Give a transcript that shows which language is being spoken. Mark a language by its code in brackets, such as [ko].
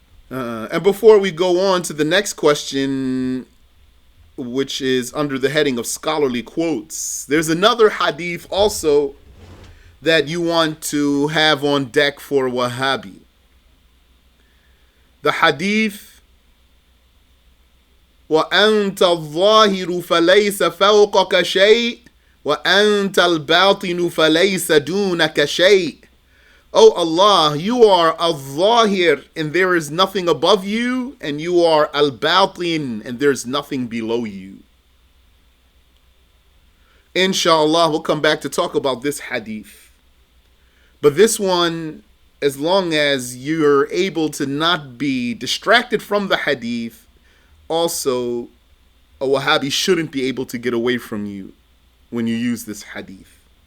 [en] And before we go on to the next question, which is under the heading of scholarly quotes, there's another hadith also that you want to have on deck for Wahhabi. The hadith, [ar] وَأَنْتَ الظَّاهِرُ فَلَيْسَ فَوْقَكَ شَيْءٍ وَأَنْتَ الْبَاطِنُ فَلَيْسَ دُونَكَ شَيْءٍ. [en] O Allah, you are al-Zahir, and there is nothing above you, and you are al-Batin, and there's nothing below you. Inshallah, we'll come back to talk about this hadith. But this one, as long as you're able to not be distracted from the hadith, also a Wahhabi shouldn't be able to get away from you when you use this hadith.